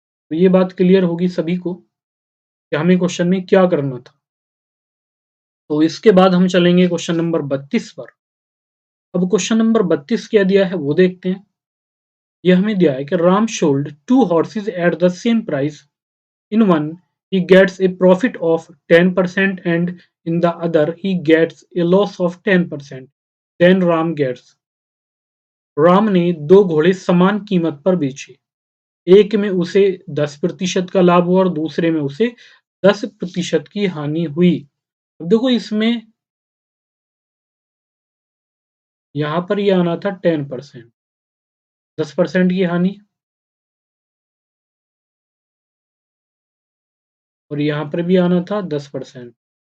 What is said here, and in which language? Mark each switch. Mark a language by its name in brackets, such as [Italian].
[Hindi] तो ये बात क्लियर होगी सभी को कि हमें क्वेश्चन में क्या करना था। तो इसके बाद हम चलेंगे क्वेश्चन नंबर 32 पर। अब क्वेश्चन नंबर 32 क्या दिया है वो देखते हैं। ये हमें दिया है कि [English] Ram sold 2 horses at the same price. In one, he gets a profit of 10% and in the other, he gets a loss of 10%. Then Ram gets. [Hindi] Ram ने दो घोड़े समान कीमत पर बेचे। एक में उसे 10% का लाभ हुआ और दूसरे में उसे 10% की हानि हुई। अब देखो इसमें यहाँ पर ये आना था 10%, 10% की हानि और यहाँ पर भी आना था 10%।